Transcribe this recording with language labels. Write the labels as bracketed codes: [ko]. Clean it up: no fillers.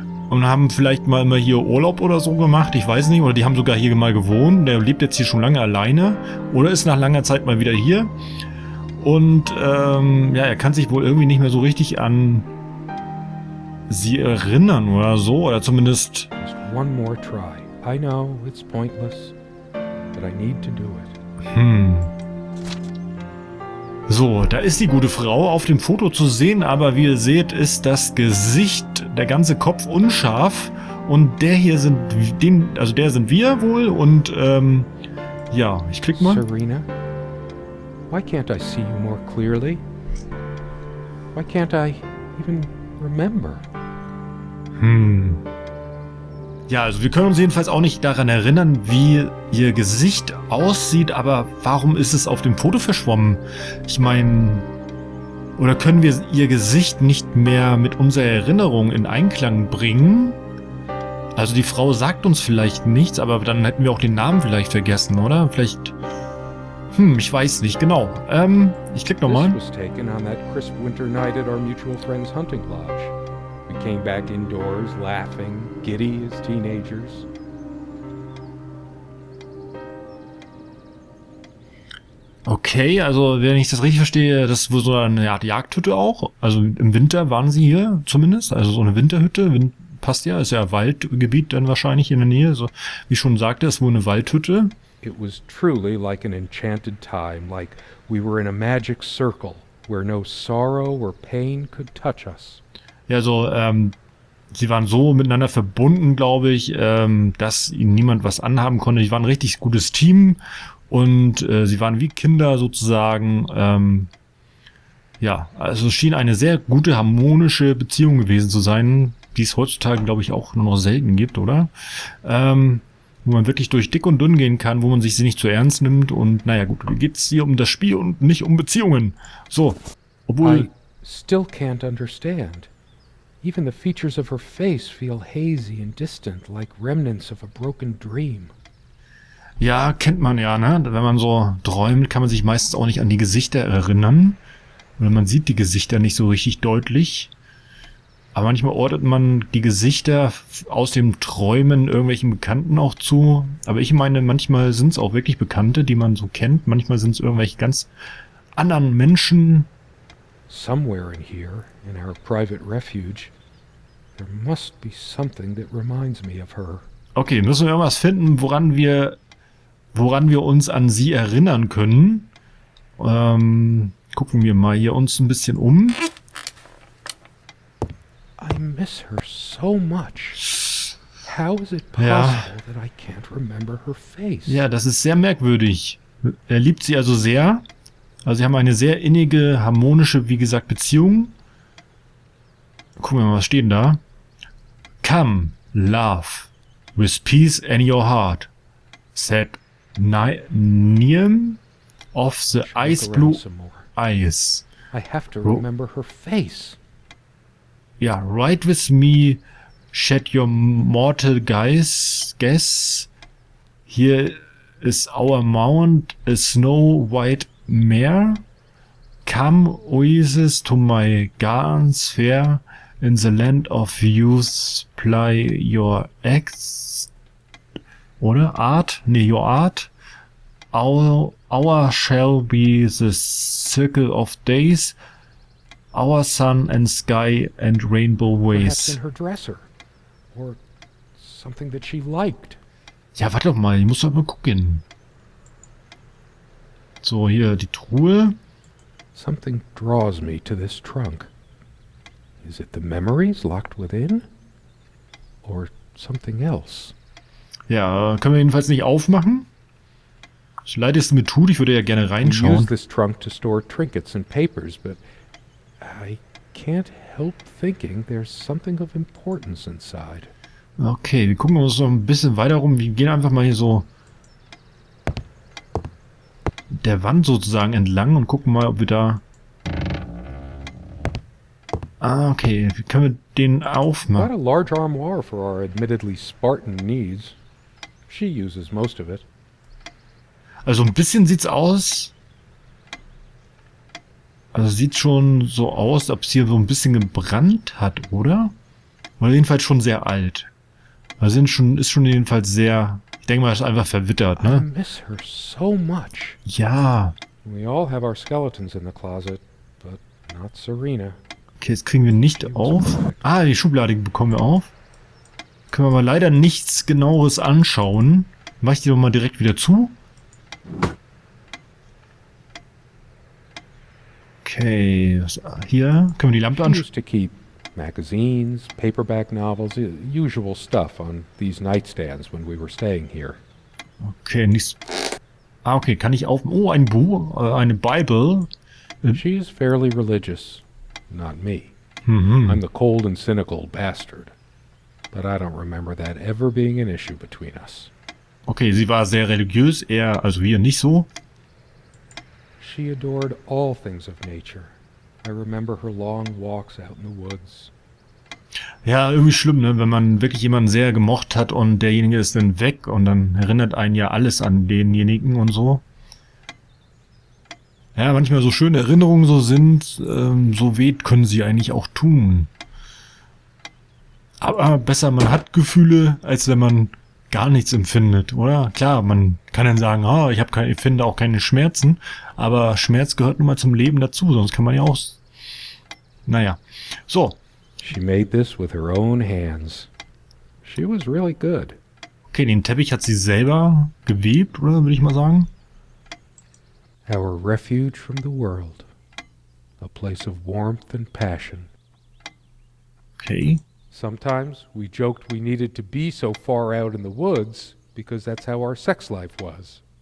[de] Und haben vielleicht mal immer hier Urlaub oder so gemacht, ich weiß nicht. Oder die haben sogar hier mal gewohnt. Der lebt jetzt hier schon lange alleine. Oder ist nach langer Zeit mal wieder hier. Und ja, er kann sich wohl irgendwie nicht mehr so richtig an sie erinnern oder so. Oder zumindest... [en] Just one more try. I know it's pointless, but I need to do it. [de] So, da ist die gute Frau auf dem Foto zu sehen, aber wie ihr seht, ist das Gesicht, der ganze Kopf unscharf. Und der hier sind, der sind wir wohl. Und ja, ich klick mal. [en] Serena, why can't I see you more clearly? Why can't I even remember? [de] Ja, also wir können uns jedenfalls auch nicht daran erinnern, wie ihr Gesicht aussieht, aber warum ist es auf dem Foto verschwommen? Ich meine, oder können wir ihr Gesicht nicht mehr mit unserer Erinnerung in Einklang bringen? Also die Frau sagt uns vielleicht nichts, aber dann hätten wir auch den Namen vielleicht vergessen, oder? Vielleicht, ich weiß nicht, genau. Ich klick nochmal. [en] This was taken on that crisp winter night at our mutual friend's hunting lodge. We came back indoors, laughing, giddy as teenagers. [de] Okay, also wenn ich das richtig verstehe, das ist wohl so eine Art Jagdhütte auch. Also im Winter waren sie hier zumindest. Also so eine Winterhütte, passt ja, ist ja Waldgebiet dann wahrscheinlich in der Nähe. So wie ich schon sagte, ist wohl eine Waldhütte. [en] It was truly like an enchanted time, like we were in a magic circle, where no sorrow or pain could touch us. [de] Ja, so, sie waren so miteinander verbunden, glaube ich, dass ihnen niemand was anhaben konnte. Sie waren ein richtig gutes Team und sie waren wie Kinder sozusagen. Ja, also es schien eine sehr gute, harmonische Beziehung gewesen zu sein, die es heutzutage, glaube ich, auch nur noch selten gibt, oder? Wo man wirklich durch dick und dünn gehen kann, wo man sich nicht zu ernst nimmt. Und naja, gut, geht's hier um das Spiel und nicht um Beziehungen. So, obwohl... [en] I still can't understand. Even the features of her face feel hazy and distant, like remnants of a broken dream. [de] Ja, kennt man ja, ne? Wenn man so träumt, kann man sich meistens auch nicht an die Gesichter erinnern. Oder man sieht die Gesichter nicht so richtig deutlich. Aber manchmal ordnet man die Gesichter aus dem Träumen irgendwelchen Bekannten auch zu. Aber ich meine, manchmal sind es auch wirklich Bekannte, die man so kennt. Manchmal sind es irgendwelche ganz anderen Menschen. [en] Somewhere in here, in our private refuge, there must be something that reminds me of her. [de] Okay, müssen wir irgendwas finden, woran wir uns an sie erinnern können. Gucken wir mal hier uns ein bisschen um. [en] I miss her so much. How is it possible that I can't remember her face? [de] Ja, das ist sehr merkwürdig. Er liebt sie also sehr. Also sie haben eine sehr innige, harmonische, wie gesagt, Beziehung. Gucken wir mal, was steht denn da? [en] Come, love, with peace in your heart, said Niem of the ice blue eyes. I have to remember her face. Ja, ride with me, shed your mortal guess. Here is our mount, a snow white mare. Come, Oasis, to my gardens fair, in the land of youth, ply your axe. [de] Oder? Art? Nee, [en] your art. Our shall be the circle of days, our sun and sky and rainbow ways. Perhaps in her dresser, or something that she liked. [de] Ja, warte doch mal, ich muss doch mal gucken. So, hier die Truhe. [en] Something draws me to this trunk. Is it the memories locked within? Or something else? [de] Ja, können wir jedenfalls nicht aufmachen. So leid es mir tut, ich würde ja gerne [en] We use [de] reinschauen. [en] this trunk to store trinkets and papers, but I can't help thinking there's something of importance inside. [de] Okay, wir gucken uns noch ein bisschen weiter rum. Wir gehen einfach mal hier so der Wand sozusagen entlang und gucken mal, ob wir da... Ah, okay. Wie können wir den [en] Quite a [de] aufmachen? [en] large armoire for our admittedly Spartan needs. She uses most of it. [de] Also ein bisschen sieht's aus. Also sieht schon so aus, ob es hier so ein bisschen gebrannt hat, oder? Oder jedenfalls schon sehr alt. Also ist schon jedenfalls sehr... Ich denke mal, ist einfach verwittert, [en] I [de] ne? [en] miss her so much. [de] Ja. [en] We all have our skeletons in the closet, but not Serena. [de] Okay, jetzt kriegen wir nicht auf. Ah, die Schublade bekommen wir auf. Können wir aber leider nichts Genaueres anschauen. Mach ich die doch mal direkt wieder zu. Okay, hier können wir die Lampe [en] She [de] anschauen. [en] used to keep magazines, paperback novels, usual stuff on these nightstands when we were staying here. [de] Okay, nichts. Ah, okay, kann ich auf... Oh, ein Buch, eine Bible. [en] She is fairly religious. Not me. Mhm. I'm the cold and cynical bastard. But I don't remember that ever being an issue between us. [de] Okay, sie war sehr religiös, eher, also wir nicht so. [en] She adored all things of nature. I remember her long walks out in the woods. [de] Ja, irgendwie schlimm, ne? Wenn man wirklich jemanden sehr gemocht hat und derjenige ist dann weg und dann erinnert einen ja alles an denjenigen und so. Ja, manchmal so schöne Erinnerungen so sind, so weh können sie eigentlich auch tun. Aber besser, man hat Gefühle, als wenn man gar nichts empfindet, oder? Klar, man kann dann sagen, ich empfinde auch keine Schmerzen, aber Schmerz gehört nun mal zum Leben dazu, sonst kann man ja auch... Naja, so. [en] She made this with her own hands. She was really good. [de] Okay, den Teppich hat sie selber gewebt, oder würde ich mal sagen? [en] Our refuge from the world. A place of warmth and passion. Okay. Sometimes we joked we needed to be so far out in the woods because that's how our sex life was.